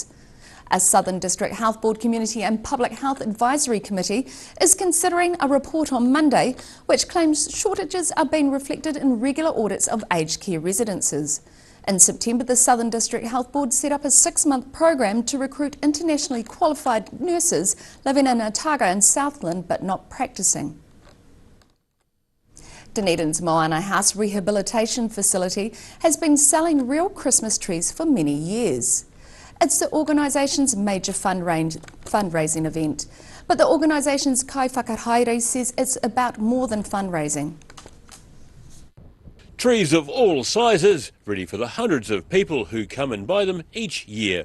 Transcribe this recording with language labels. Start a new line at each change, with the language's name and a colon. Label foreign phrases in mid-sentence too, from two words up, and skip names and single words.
English: A Southern District Health Board Community and Public Health Advisory Committee is considering a report on Monday which claims shortages are being reflected in regular audits of aged care residences. In September, the Southern District Health Board set up a 6-month program to recruit internationally qualified nurses living in Otago and Southland but not practising. Dunedin's Moana House Rehabilitation Facility has been selling real Christmas trees for many years. It's the organisation's major fundraising event, but the organisation's
Māori: Kai Whakahaere
English: says it's about more than fundraising. Trees of all sizes, ready for the hundreds of people who come and buy them each year.